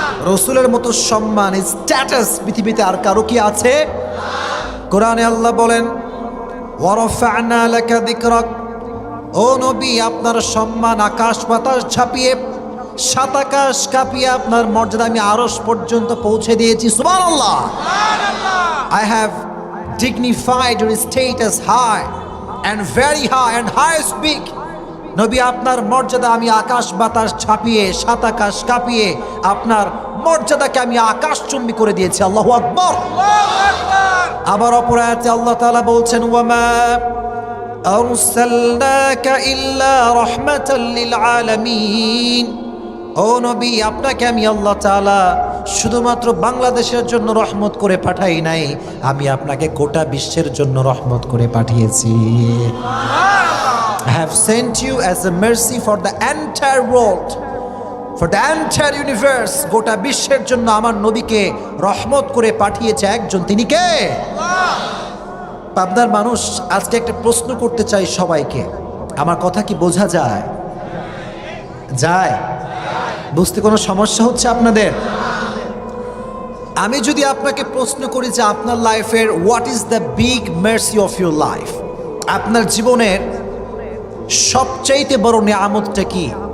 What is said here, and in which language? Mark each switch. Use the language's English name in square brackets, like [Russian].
[Bangla] রসুলের মতো সম্মান, স্ট্যাটাস পৃথিবীতে আর কারো কি আছে? কোরআনে আল্লাহ বলেন, [Arabic] ওয়ারাফা'না লাকা যিকরাক, [Bangla] ও নবী আপনার সম্মান আকাশ বাতাস ঝাঁপিয়ে, সাত আকাশ কাঁপিয়ে আপনার মর্যাদা আমি আরশ পর্যন্ত পৌঁছে দিয়েছি। সুবহানাল্লাহ। [English] I have dignified your status high and very high and highest big. [Bangla] নবী আপনার মর্যাদা আমি আকাশ বাতাস ছাপিয়ে, সাত আকাশ কাঁপিয়ে আপনার মর্যাদাকে আমি আকাশচুম্বী করে দিয়েছি। আল্লাহু আকবার। আবার অপর আয়াতে আল্লাহ তাআলা বলছেন, [Arabic] ওয়ামা আরসালনাকা ইল্লা রাহমাতাল লিল আলামিন। [Bangla] ও নবী আপনাকে আমি আল্লাহ তাআলা শুধুমাত্র বাংলাদেশের জন্য রহমত করে পাঠাই নাই, আমি আপনাকে গোটা বিশ্বের জন্য রহমত করে পাঠিয়েছি। [English] I have sent you as a mercy for the entire world, for the entire universe. [Bangla] গোটা বিশ্বের জন্য আমার নবীকে রহমত করে পাঠিয়েছে একজন, তিনি কে? পাবনার মানুষ, আজকে একটা প্রশ্ন করতে চাই সবাইকে। আমার কথা কি বোঝা যায়? বুঝতে কোনো সমস্যা হচ্ছে আপনাদের? আমি যদি আপনাকে প্রশ্ন করি যে আপনার লাইফের [English] what is the big mercy of your life, [Bangla] আপনার জীবনের সবচাইতে বড় নিয়ামতটা কি?